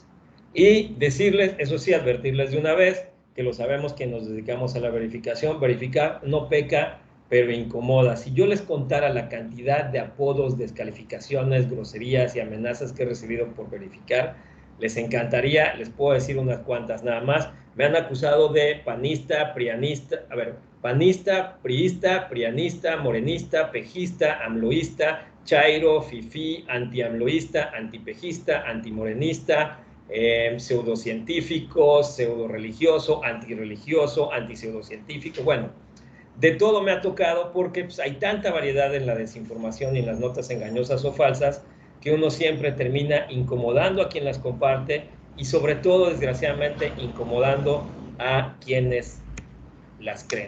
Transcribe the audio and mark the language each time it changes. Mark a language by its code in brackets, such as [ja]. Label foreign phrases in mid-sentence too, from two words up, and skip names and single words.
[es] Y decirles, eso sí, advertirles de una vez, que lo sabemos que nos dedicamos a la verificación, verificar no peca, pero incomoda. Si yo les contara la cantidad de apodos, descalificaciones, groserías y amenazas que he recibido por verificar, les encantaría, les puedo decir unas cuantas nada más. Me han acusado de panista, priista, prianista, morenista, pejista, amloísta, chairo, fifí, antiamloísta, antipejista, antimorenista, pseudocientífico, pseudoreligioso, antirreligioso, antipseudocientífico. Bueno, de todo me ha tocado porque pues, hay tanta variedad en la desinformación y en las notas engañosas o falsas que uno siempre termina incomodando a quien las comparte y sobre todo, desgraciadamente, incomodando a quienes las creen.